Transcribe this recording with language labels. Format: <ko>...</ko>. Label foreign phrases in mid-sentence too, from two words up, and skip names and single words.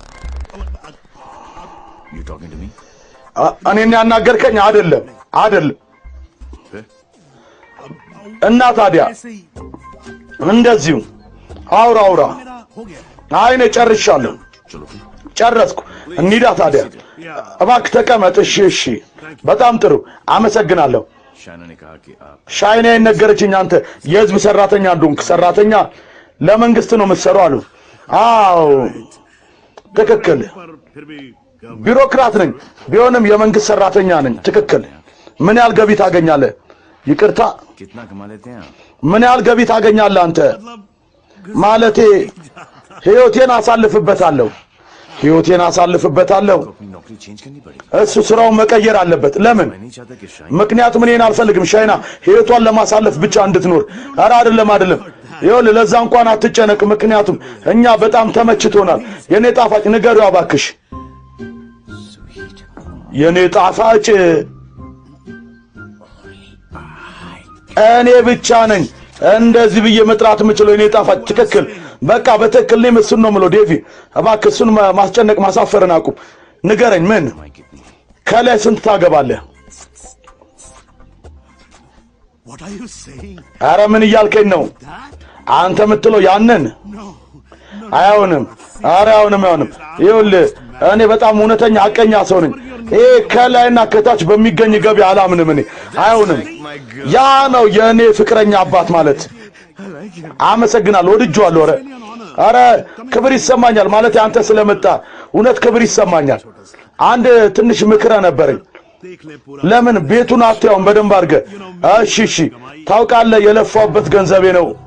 <am>እኔን ያናገርከኝ አይደለም አይደለም። እና ታዲያ እንደዚሁ አውራ አይኔ ጨርሻለሁ። ጨረስኩ። እንሂዳ ታዲያ እባክህ ተቀመጥ። እሺ በጣም ጥሩ አመሰግናለሁ።</am> <hi>शाइना ने कहा कि आप</hi> <am>ሻይና የነገረችኝ አንተ የህዝብ ሰራተኛ እንደሆንክ ሰራተኛ ለመንግስት ነው የምትሰራው አሉ። አዎ ትክክል</am> <hi>पर फिर भी</hi> <am>ቢሮክራት ነኝ ቢሆንም የመንግስት ሰራተኛ ነኝ ትክክል ምን ያህል ገቢ ታገኛለህ ይቅርታ</am> <hi>कितना कमा लेते हैं आप</hi> <am>ምን ያህል ገቢ ታገኛለህ አንተ ማለቴ ህይወቴን አሳልፍበታለሁ</am> <hi>अपनी नौकरी चेंज करनी पड़ेगी</hi> <am>እሱ ስራውን መቀየር አለበት ለምን</am> <hi>मैं नहीं चाहता कि शाइन</hi> <am>ምክንያቱም እኔን አልፈልግም ሻይና ህይወቷን ለማሳለፍ ብቻ እንድትኖር ኧረ አይደለም ይኸውልህ ለዛ እንኳን አትጨነቅ ምክንያቱም እኛ በጣም ተመችቶናል የኔ ጣፋጭ ንገሪው እባክሽ የኔ ጣፋጭ እኔ ብቻ ነኝ እንደዚህ ብዬ መጥራት የምችለው የኔ ጣፋጭ ትክክል በቃ በትክክል እኔም እሱን ነው የምለው ዴቪ እባክህ እሱን ማስጨነቅ ማሳፈርን አቁም ንገረኝ ምን ከላይ ስንት ታገባለህ</am> <en>What are you saying?</en> <am>ኧረ ምን እያልከኝ ነው አንተ የምትለው ያንን አይሆንም ኧረ አይሆንም ይኸውልህ እኔ በጣም እውነተኛ አቀኛ ሰው ነኝ ይሄ ከላይና ከታች በሚገኝ ገቢ አላምንም እኔ አይሆንም ያ ነው የእኔ ፍቅረኛ አባት ማለት አመሰግናለሁ ወድጄዋለሁ ኧረ ክብር ይሰማኛል ማለት አንተ ስለመጣ እውነት ክብር ይሰማኛል አንድ ትንሽ ምክረ ነበረኝ ለምን ቤቱን አትያውን በደንብ አድርገህ እሺ ታውቃለህ የለፋውበት ገንዘቤ ነው</am>